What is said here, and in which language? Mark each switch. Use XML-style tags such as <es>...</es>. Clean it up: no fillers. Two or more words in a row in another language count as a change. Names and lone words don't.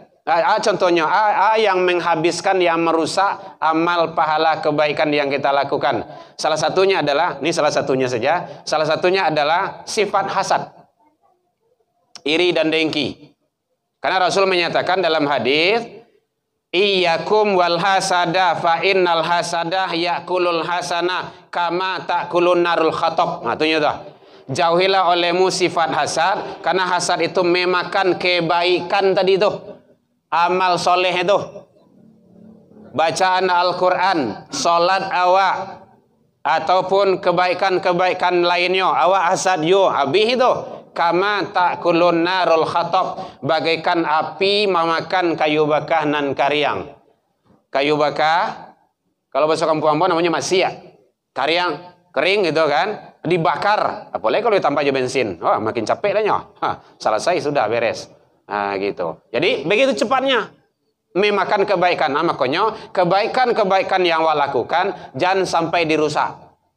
<id>Contohnya yang menghabiskan, yang merusak amal pahala kebaikan yang kita lakukan. Salah satunya adalah, ini salah satunya saja, salah satunya adalah sifat hasad, iri dan dengki. Karena Rasul menyatakan dalam hadis,</id> <ar>إياكم والحسد فإن الحسد يأكل الحسنات كما تأكل النار الحطب.</ar> <id>Nah, itu dah. Jauhilah olehmu sifat hasad, karena hasad itu memakan kebaikan tadi itu, amal soleh itu, bacaan Al-Quran, solat awak, ataupun kebaikan-kebaikan lainnya,</id> <min>awak hasad yo habis itu.</min> <ar>كما تأكل النار الحطب,</ar> <id>bagaikan api memakan kayu bakar nan kariang. Kayu bakar, kalau bahasa kampung namanya masia, kariang, kering gitu kan, dibakar. Apalagi kalau ditambah aja bensin, makin capek lahnya. Selesai sudah beres. Gitu. Jadi begitu cepatnya memakan kebaikan. Makanya kebaikan-kebaikan yang awak lakukan jangan sampai dirusak.</id>